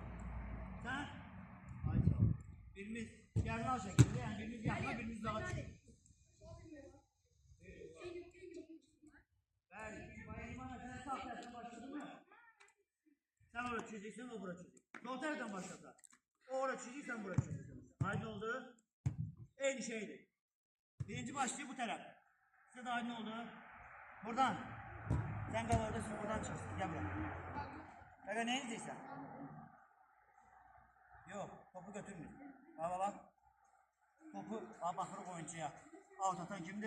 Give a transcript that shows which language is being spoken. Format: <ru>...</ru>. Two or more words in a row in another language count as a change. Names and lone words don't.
<az>Sən, ay sağ ol, birimiz gəlmə şəkildə, yəni birimiz yaxına, birimiz dağa düşür. Bəli, bayılmana sən sağ tərəfdən başladın mı? Sən ora düşəcəksən, o bura düşəcək. Sol tərəfdən başladın. O ora düşəcəksən, bura düşəcəksən. Aydın oldu. Aynı şeydir.</az> <tr>Birinci başlığı bu taraf.</tr> <az>Size de aydın oldu. Buradan.</az> <tr>Sen kal oradasın, buradan çıksın. Gel buraya. Kanka ne izleyeceksin? Yok, topu götürmüyor. Bak. Topu bakır oyuncuya. Out atan kimdi?</tr>